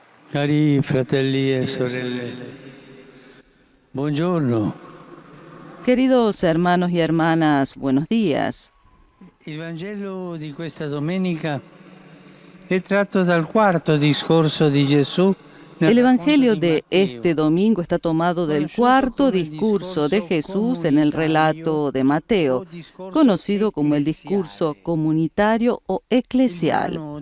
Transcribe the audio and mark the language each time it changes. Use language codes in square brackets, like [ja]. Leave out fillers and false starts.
[it] Cari fratelli e sorelle, buongiorno. [es] Queridos hermanos y hermanas, buenos días. [it] Il Vangelo di questa domenica è tratto dal quarto discorso di Gesù. [es] El Evangelio de este domingo está tomado del cuarto discurso de Jesús en el relato de Mateo, conocido como el discurso comunitario o eclesial.